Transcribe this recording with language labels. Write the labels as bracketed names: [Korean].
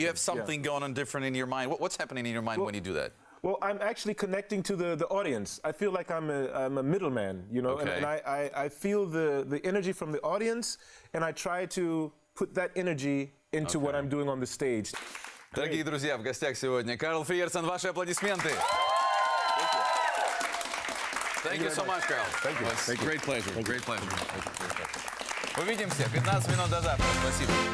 [English] You have something going on different in your mind. What's happening in your mind when you do that? Well, I'm actually connecting to the audience. I feel like I'm a middleman, you know, Okay. and I feel the energy from the audience, and I try to put that energy into what I'm doing on the stage. [Russian] Дорогие друзья, в гостях сегодня Карл Фриерсон. Ваши аплодисменты. [English] Thank you so much, Carl. Thank you. Thank you. Great pleasure. Great pleasure. [Russian] Увидимся. 15 минут до завтра. Спасибо.